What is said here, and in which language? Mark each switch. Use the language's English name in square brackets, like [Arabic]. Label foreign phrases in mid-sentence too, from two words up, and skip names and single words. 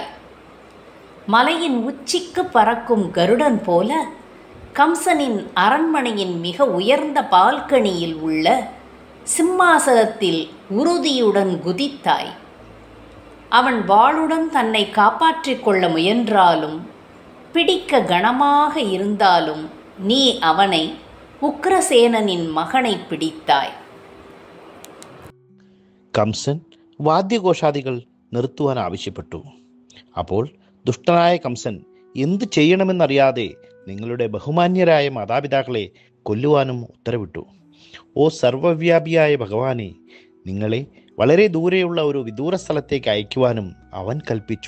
[Tamil] மலையின் உச்சிக்கு பறக்கும் கருடன் போல கம்சனின் அரண்மனையின் மிக உயர்ந்த பால்கனியில் உள்ள சிம்மாசனத்தில் உறுதியுடன் குதித்தாய். அவன் வாளுடன் தன்னை காப்பாற்றிக் கொள்ள முயன்றாலும், பிடிக்க கனமாக இருந்தாலும் நீ அவனை, உக்ரசேனனின் மகனை പിടിത്താய். [Malayalam] കംസൻ വാദ്യഘോഷാദികൾ നിർത്തുവാൻ ആവശ്യപ്പെട്ടു. അപ്പോൾ ദുഷ്ടനായ കംസൻ എന്തു ചെയ്യണമെന്നറിയാതെ നിങ്ങളുടെ ബഹുമാന്യരായ മാതാപിതാക്കളെ കൊല്ലുവാനും ഉത്തരവിട്ടു. ഓ സർവവ്യാപിയായ ഭഗവാനെ, നിങ്ങളെ വളരെ ദൂരെയുള്ള ഒരു വിദൂര സ്ഥലത്തേക്ക് അയക്കുവാനും അവൻ കൽപ്പിച്ചു.